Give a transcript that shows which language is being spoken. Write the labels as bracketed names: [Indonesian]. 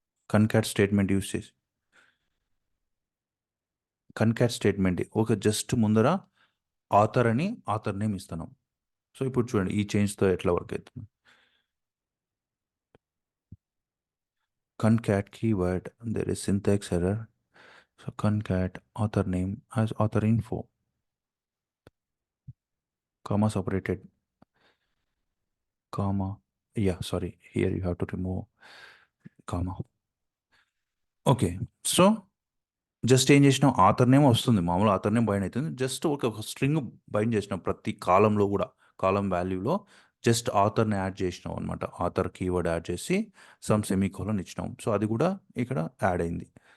[Telugu] Concat statement use చేసి, concat statement okay, just ముందర author అని ఆథర్ నేమ్ ఇస్తున్నాం. సో ఇప్పుడు చూడండి ఈ చేంజ్తో ఎట్లా వర్క్ అవుతుంది. [English] Concat keyword, there is syntax error. So concat author name as author info, comma separated, comma, yeah, sorry, here you have to remove comma. [Telugu] Okay, so just ఏం చేసినాం, author name వస్తుంది, మామూలు author name bind అవుతుంది. Just ఒక string bind చేసినాం ప్రతి కాలంలో కూడా, కాలం వాల్యూలో జస్ట్ ఆథర్ని యాడ్ చేసినాం అనమాట. ఆథర్ కీవర్డ్ యాడ్ చేసి సమ్ సెమీకోలన్ ఇచ్చినాం. సో అది కూడా ఇక్కడ యాడ్ అయింది.